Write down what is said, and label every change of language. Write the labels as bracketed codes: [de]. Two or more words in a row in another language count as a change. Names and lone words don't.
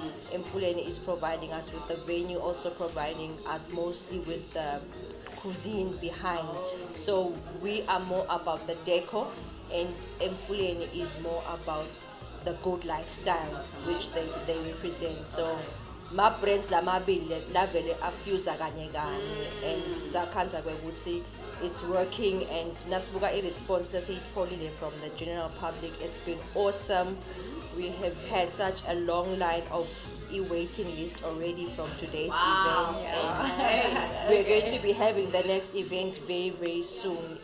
[en] Mfuleni is providing us with the venue, also providing us mostly with the cuisine behind. So we are more about the decor, and Mfuleni is more about the good lifestyle which they represent. So my brands [ss] lamabili lavele afuse kanye kanye, [en] and [ss] sakhanza kwekuthi [en] it's working, and [ss] nasibuka i-response lesiyitholile [en] from the general public, it's been awesome. We have had such a long line of waiting list already from today's event, and we're going to be having the next event very soon.